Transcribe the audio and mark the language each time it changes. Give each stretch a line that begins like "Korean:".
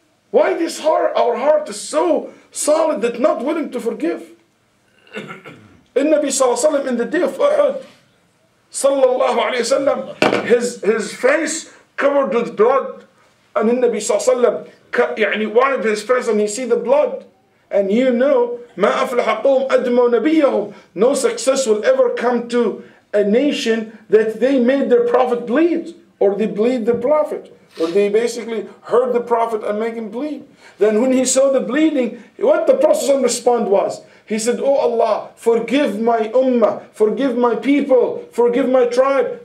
English: Why our heart is so solid that not willing to forgive? Nabi sallallahu alayhi wa sallam in the day of Uhud, sallallahu alayhi wa sallam, his face covered with blood. And the Nabi sallallahu alayhi wa sallam, one of his face and he see the blood. And you know,
Arabic: ما أفلح قوم أدموا نبيهم.
English: No success will ever come to a nation that they made their prophet bleed, or they bleed the prophet, or they basically hurt the prophet and make him bleed. Then when he saw the bleeding, what the Prophet response was, he said, "Oh Allah, forgive my ummah, forgive my people, forgive my tribe.